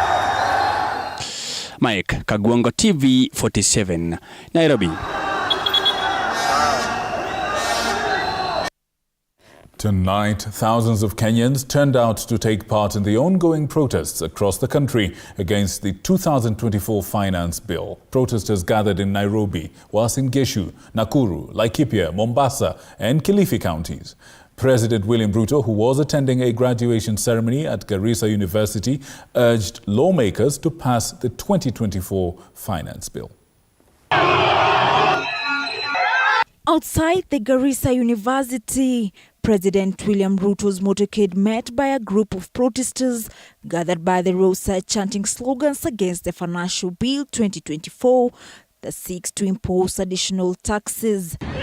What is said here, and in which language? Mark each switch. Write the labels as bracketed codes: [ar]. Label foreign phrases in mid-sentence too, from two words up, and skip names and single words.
[en] Mike Kagwango, TV47, Nairobi. Tonight, thousands of Kenyans turned out to take part in the ongoing protests across the country against the 2024 Finance Bill. Protesters gathered in Nairobi, Uasin Gishu, Nakuru, Laikipia, Mombasa, and Kilifi counties. President William Ruto, who was attending a graduation ceremony at Garissa University, urged lawmakers to pass the 2024 Finance Bill. Outside the Garissa University, President William Ruto's motorcade met by a group of protesters gathered by the roadside chanting slogans against the Financial Bill 2024 that seeks to impose additional taxes.